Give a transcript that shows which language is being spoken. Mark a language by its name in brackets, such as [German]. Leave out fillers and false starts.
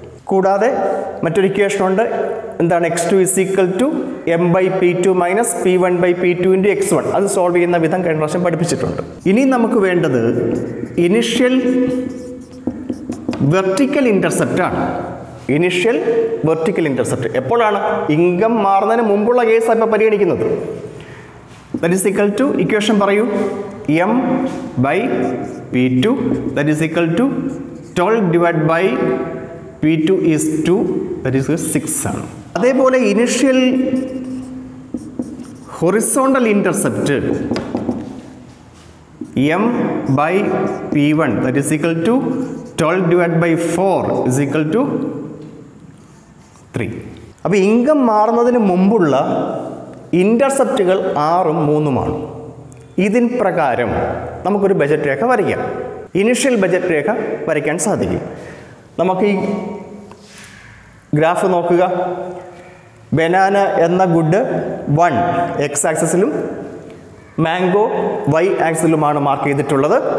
[Malayalam] കൂടാതെ മറ്റൊരു ഇക്വേഷനുണ്ട്. എന്താണ്? [English] x2 is equal to m/p2 minus p1/p2 into x1. [Malayalam] അത് സോൾവ് ചെയ്യുന്ന വിധം കഴിഞ്ഞ പ്രാവശ്യം പഠിപ്പിച്ചിട്ടുണ്ട്. ഇനി നമുക്ക് വേണ്ടത് initial vertical ഇൻ്റർസെപ്റ്റാണ്. Initial vertical intercept എപ്പോഴാണ്? ഇൻകം മാറുന്നതിന് മുമ്പുള്ള കേസാണ് ഇപ്പോൾ പരിഗണിക്കുന്നത്. [English] that is equal to, [Malayalam] equation പറയൂ, [English] m/p2 that is equal to 12 divided by p2 is 2, that is 6 ആണ്. [Malayalam] അതേപോലെ [English] Initial horizontal intercept m/p1 that is equal to 12 divided by 4 is equal to 3. [Malayalam] അപ്പോൾ ഇൻകം മാറുന്നതിന് മുമ്പുള്ള ഇൻ്റർസെപ്റ്റുകൾ 6ഉം 3ഉമാണ്. ഇതിൻ പ്രകാരം നമുക്കൊരു ബജറ്റ് രേഖ വരയ്ക്കാം. ഇനിഷ്യൽ ബജറ്റ് രേഖ വരയ്ക്കാൻ സാധിക്കും. നമുക്ക് ഈ ഗ്രാഫ് നോക്കുക. ബനാന എന്ന good 1 x ആക്സിസിലും mango y ആക്സിസിലുമാണ് mark ചെയ്തിട്ടുള്ളത്.